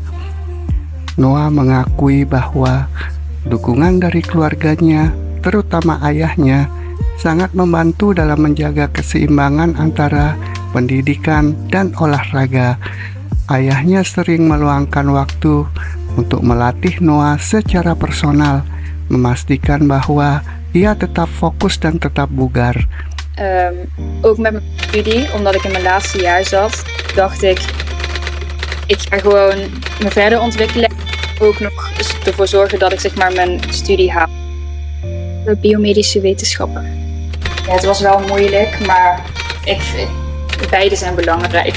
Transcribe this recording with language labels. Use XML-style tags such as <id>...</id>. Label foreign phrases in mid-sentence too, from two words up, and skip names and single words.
<id>Noah mengakui bahwa dukungan dari keluarganya, terutama ayahnya, sangat membantu dalam menjaga keseimbangan antara pendidikan dan olahraga. Ayahnya sering meluangkan waktu untuk melatih Noah secara personal, memastikan bahwa ia tetap fokus dan tetap bugar.</id> <nl>Ook met mijn studie, omdat ik in mijn laatste jaar zat, dacht ik ga gewoon me verder ontwikkelen. Ook nog ervoor zorgen dat ik mijn studie haal. Biomedische wetenschappen. Ja, het was wel moeilijk, maar beide zijn belangrijk.</nl>